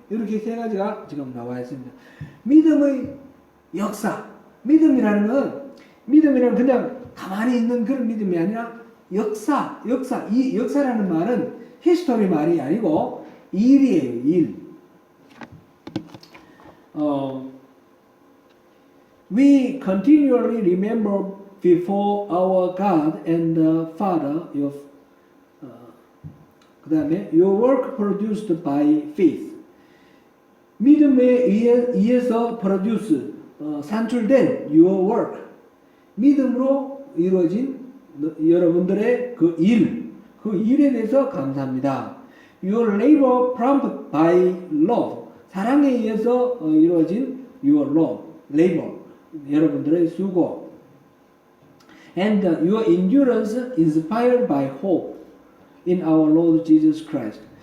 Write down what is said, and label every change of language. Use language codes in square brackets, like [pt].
[ko] 이렇게 세 가지가 지금 나와 있습니다. 믿음의 역사. 믿음이라는 그냥 가만히 있는 그런 믿음이 아니라 역사. 이 역사라는 말은 히스토리 말이 아니고 일이에요, 일. [en] We continually remember before our God and the Father of [ko] 그 다음에 [en] your work produced by faith. [ko] 믿음에 의해서 produce 산출된 [en] your work. [ko] 믿음으로 이루어진 여러분들의 그 일에 대해서 감사합니다. [en] Your labor prompted by love. [ko] 사랑에 의해서 이루어진 [en] your labor. [ko] 여러분들의 수고. [en] And your endurance inspired by hope in our Lord Jesus Christ.